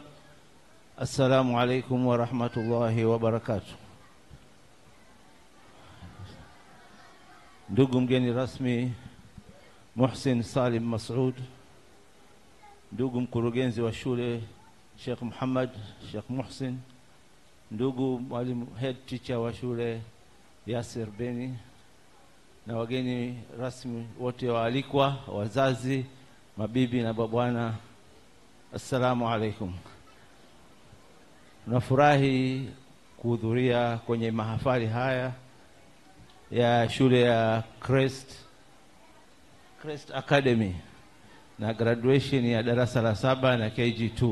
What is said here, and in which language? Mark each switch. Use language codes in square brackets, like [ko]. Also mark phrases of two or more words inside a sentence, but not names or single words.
[ar] السلام عليكم ورحمة الله وبركاته. [sw] Ndugu mgeni rasmi Muhsin Salim Mas'ud, ndugu mkurugenzi wa shule Sheikh Muhammad Sheikh Muhsin, ndugu mwalimu [en] head teacher [sw] wa shule Yasir Beni, na wageni rasmi wote waalikwa, wazazi, mabibi na babwana, [ar] السلام عليكم. [sw] Tunafurahi kuhudhuria kwenye mahafali haya ya shule ya Crest Academy na graduation ya darasa la 7 na KG2.